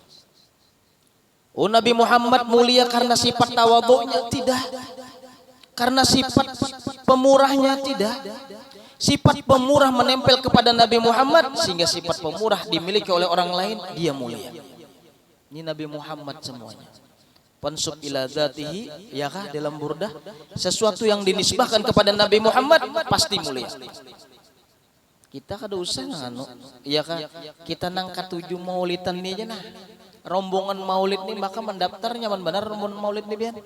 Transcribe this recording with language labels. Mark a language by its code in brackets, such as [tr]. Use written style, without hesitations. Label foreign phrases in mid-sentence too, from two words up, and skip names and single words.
[id] Oh, Nabi Muhammad mulia karena sifat tawadhu'nya? Tidak. Karena sifat pemurahnya? Tidak. Sifat pemurah menempel kepada Nabi Muhammad sehingga sifat pemurah dimiliki oleh orang lain, dia mulia. Ini Nabi Muhammad semuanya. [ar] منسوب إلى ذاته, [id] ya kah, dalam burdah, sesuatu yang dinisbahkan kepada Nabi Muhammad pasti mulia. [bjn] Kita kada usah anu, ya kah, kita nangkat 7 maulidan ini aja nah. Rombongan maulid nih maka mendaftar nyaman benar rombongan maulid nih biar.